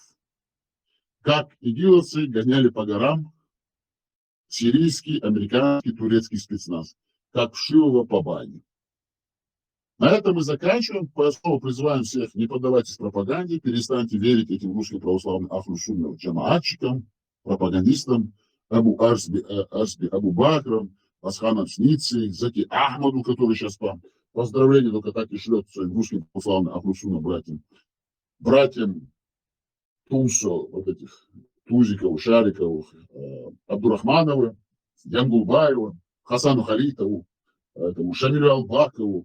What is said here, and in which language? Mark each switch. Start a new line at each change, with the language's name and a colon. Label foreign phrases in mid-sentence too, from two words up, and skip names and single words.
Russian: Как игиловцы гоняли по горам сирийский, американский, турецкий спецназ. Как вшивого по бане. На этом мы заканчиваем. Снова призываем всех: не поддавайтесь пропаганде, перестаньте верить этим русским православным ахлу-сунна джамаатчикам, пропагандистам, Абу Бакрам, Асханом Сницей, Заки Ахмаду, который сейчас поздравления только так и шлет своим русским православным ахлу-сунна братьям Тулсо, вот этих Тузикову, Шарикову, Абдурахманову, Янгулбаеву, Хасану Харитову, этому Шамилю Албакову.